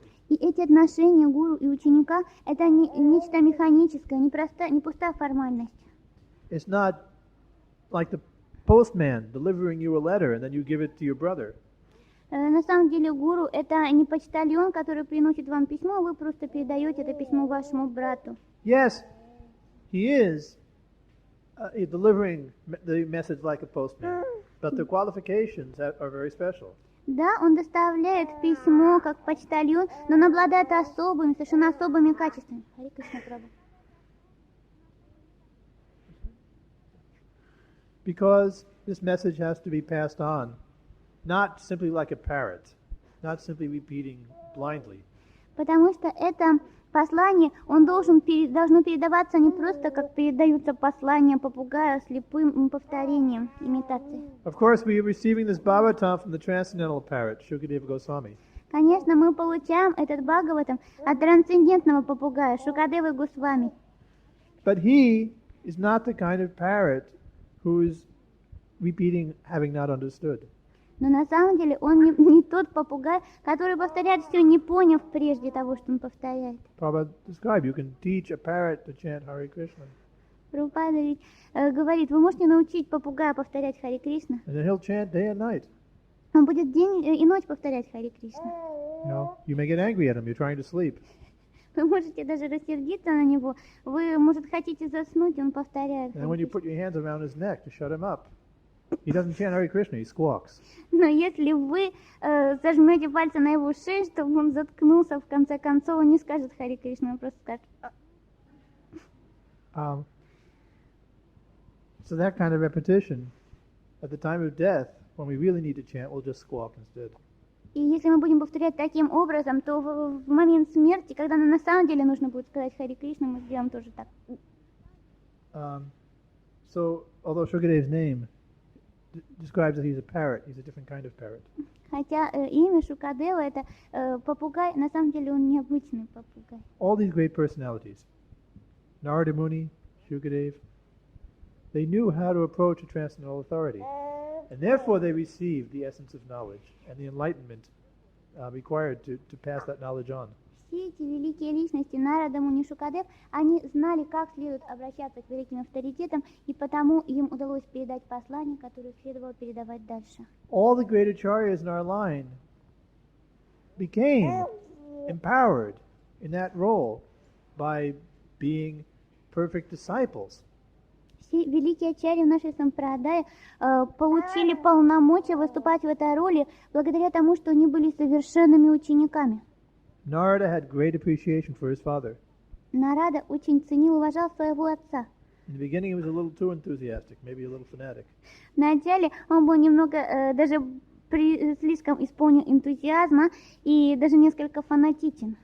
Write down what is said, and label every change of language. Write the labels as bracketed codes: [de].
[ru] И эти отношения гуру и ученика – это не нечто механическое, не пустая формальность. [en] It's not like the postman delivering you a letter and then you give it to your brother. [ru] На самом деле гуру это не почтальон, который приносит вам письмо, а вы просто передаете это письмо вашему брату. [en] Yes, he is delivering the message like a postman, but the qualifications are very special. [ru] Да, он доставляет письмо как почтальон, но он обладает особыми, совершенно особыми качествами. Харе Кришна прабху. [en] Because this message has to be passed on, not simply like a parrot, not simply repeating blindly. [ru] Потому что это послание, должно передаваться не просто, как передаются послания попугая слепым повторением, имитацией. [en] Of course, we are receiving this Bhagavatam from the transcendental parrot, Shukadeva Goswami. [ru] Конечно, мы получаем этот Бхагаватам от трансцендентного попугая, Шукадевы Госвами. [en] But he is not the kind of parrot who is repeating having not understood. [ru] Но на самом деле он не тот попугай, который повторяет все, не поняв прежде того, что он повторяет. [en] Prabhupada described, you can teach a parrot to chant Hare Krishna. [ru] Прабхупада ведь говорит, вы можете научить попугая повторять Харе Кришна. [en] And then he'll chant day and night. [ru] Он будет день и ночь повторять Харе Кришна. [en] You may get angry at him, you're trying to sleep. [ru] Вы можете даже рассердиться на него. Вы, может, хотите заснуть, он повторяет. [en] And when you put your hands around his neck to shut him up, he doesn't chant Hare Krishna, he squawks. [ru] Но если вы зажмете пальцы на его шею, чтобы он заткнулся, в конце концов, он не скажет Харе Кришна, он просто скажет. [en] So that kind of repetition, at the time of death, when we really need to chant, we'll just squawk instead. [ru] И если мы будем повторять таким образом, то в момент смерти, когда нам на самом деле нужно будет сказать Харе Кришна, мы сделаем тоже так. [en] So, although Shukadeva's name describes that he's a parrot, he's a different kind of parrot. [ru] Хотя имя Шукадева это попугай, на самом деле он необычный попугай. [en] All these great personalities, Narada Muni, Shukadeva, they knew how to approach a transcendental authority. And therefore they received the essence of knowledge and the enlightenment required to pass that knowledge on. [ru] Все эти великие личности, Нарада, Муни, Шукадев, они знали, как следует обращаться к великим авторитетам, и потому им удалось передать послание, которое следовало передавать дальше. [en] All the great acharyas in our line became empowered in that role by being perfect disciples. [ru] Все великие ачарьи в нашей сампрадае получили полномочия выступать в этой роли благодаря тому, что они были совершенными учениками. [en] Narada had great appreciation for his father. [ru] Нарада очень ценил и уважал своего отца. [en] In the beginning he was a little too enthusiastic, maybe a little fanatic. [ru] Вначале он был немного даже слишком исполнен энтузиазма и даже несколько фанатичен.